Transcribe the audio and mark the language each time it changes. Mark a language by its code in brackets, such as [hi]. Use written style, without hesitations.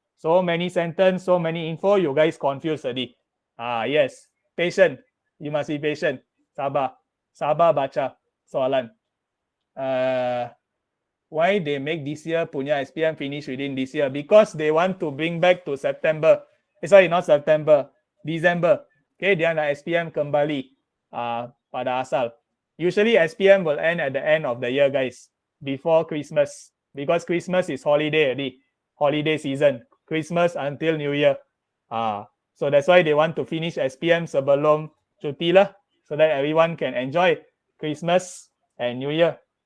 [en] So many sentence, so many info, you guys confused already. Yes. Patient. You must be patient. Sabar. [ms] Sabar baca soalan. [en] Why they make this year punya SPM finish within this year? Because they want to bring back to September. Sorry, not September. December. [ms] Okay, dia nak SPM kembali pada asal. [en] Usually SPM will end at the end of the year, guys. Before Christmas. Because Christmas is holiday already. Holiday season. Christmas until New Year. So that's why they want to finish SPM [ms] sebelum cuti lah. [en] So that everyone can enjoy Christmas and New Year.